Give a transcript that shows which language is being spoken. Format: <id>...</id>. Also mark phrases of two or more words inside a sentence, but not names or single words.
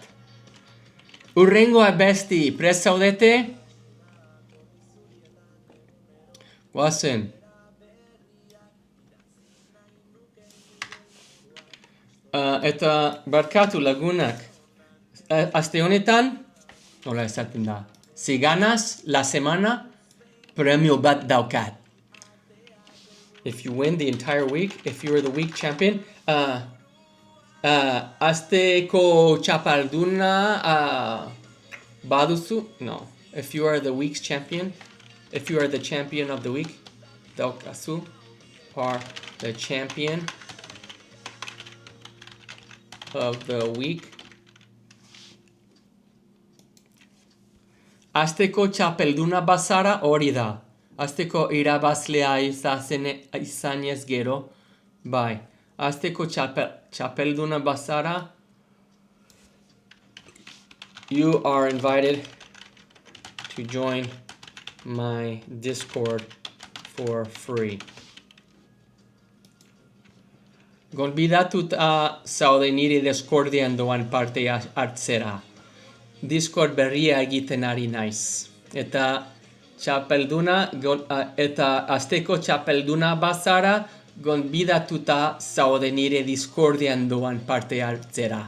<eu>Urrengo abesti, prest zaudete? Guazen. Eta barkatu lagunak. Aste honetan, nola esaten da.</eu> <es>Si ganas la semana,</es> <eu>premio bat daukat.</eu> <en>If you win the entire week, if you are the week champion,</en> <eu>asteko txapalduna baduzu? No.</eu> <en>If you are the week's champion, if you are the champion of the week, daukazu, or the champion of the week.</en> <eu>Asteko txapelduna bazara hori da. Asteko irabazlea izanez gero. Bai. Asteko txapelduna bazara.</eu> <en>You are invited to join my Discord for free.</en> <eu>Gonbidatuta zaude nire Discordian doan parte hartzera. Discord berria egiten ari naiz. Eta txapelduna, eta asteko txapelduna bazara, gonbidatuta zaude nire Discordian doan parte hartzera.</eu>